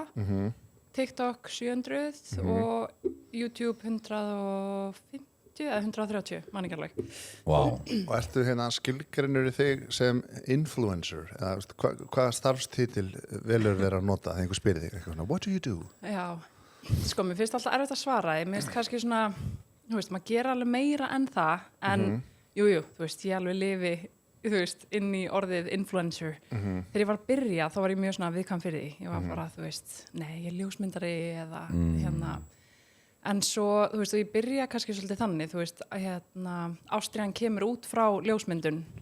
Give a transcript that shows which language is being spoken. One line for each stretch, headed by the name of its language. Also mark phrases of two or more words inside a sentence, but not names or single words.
Icelandic: TikTok 700 og YouTube 150 eða 130, man ekki alveg. Wow. Og ertu skilgreinur í þig sem influencer? Eða hvaða starfstitil velur vera að nota þegar einhver spyrir þig eitthvað svona,
English: what do you do?
Icelandic: Já, sko, mér finnst alltaf erfitt að svara. Mér finnst kannski svona, þú veist, maður gera alveg meira en það, en jú, þú veist, ég alveg lifi, þú veist, inn í orðið influencer. Þegar ég var að byrja, þá var ég mjög svona viðkvæm fyrir því. Ég var bara, þú veist, nei, ég er ljósmyndari eða En svo, þú veist, og ég byrja kannski svolítið þannig, þú veist, að ástríðan kemur út frá ljósmyndun.